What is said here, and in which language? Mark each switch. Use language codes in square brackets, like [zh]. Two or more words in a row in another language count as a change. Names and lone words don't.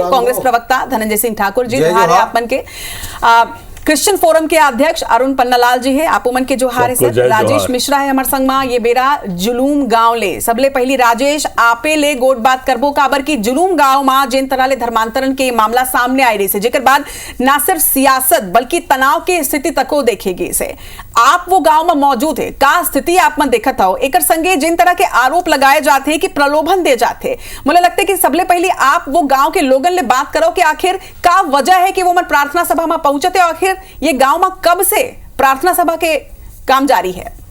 [hne] कांग्रेस प्रवक्ता धनंजय सिंह ठाकुर जी, जोहार है आप मन के। क्रिश्चियन फोरम के अध्यक्ष अरुण पन्नालाल जी है, आपो मन के जोहार है सर। राजेश मिश्रा है हमार संग में, ये बेरा जुलूम गांव ले। सबले पहली राजेश आपे ले गोट बात करबो काबर की जुलूम गांव में जिन तरह ले धर्मांतरण के मामला सामने आई रही से, जेकर बाद ना सिर्फ सियासत बल्कि तनाव की स्थिति तको देखेगी से। आप वो गांव में मौजूद है, का स्थिति आप मन देखत हो, एकर संगे जिन तरह के आरोप लगाए जाते हैं कि प्रलोभन दे जाते, मुझे लगता है कि सबले पहले आप वो गांव के लोगन ले बात करो कि आखिर का वजह है कि वो मन प्रार्थना सभा में पहुंचते, आखिर ये गांव में कब से प्रार्थना सभा के काम जारी है।